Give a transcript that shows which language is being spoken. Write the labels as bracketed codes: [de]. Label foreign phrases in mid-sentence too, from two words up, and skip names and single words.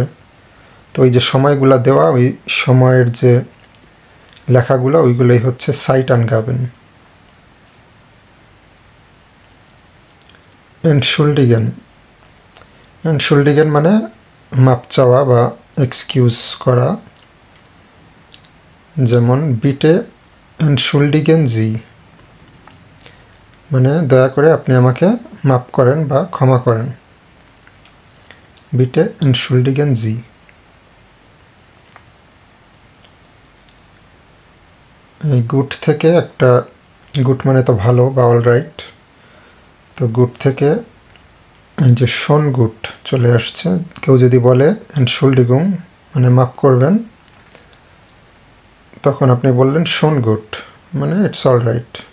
[bn] তো ওই যে সময়গুলো দেওয়া, ওই সময়ের যে লেখাগুলো, ওইগুলোই হচ্ছে Zeitangaben। [de] Entschuldigen। [bn] Entschuldigen মানে মাপ চাওয়া বা এক্সকিউজ করা, যেমন [de] bitte entschuldigen Sie, [bn] মানে দয়া করে আপনি আমাকে মাপ করেন বা ক্ষমা করেন। [de] bitte entschuldigen Sie। [bn] এই গুড থেকে একটা, গুড মানে তো ভালো বা অলরাইট, তো গুড থেকে এই যে [de] schon gut [bn] চলে আসছে। কেউ যদি বলে Entschuldigung মানে মাপ করবেন, তখন আপনি বললেন [de] schon gut [bn] মানে [en] it's alright.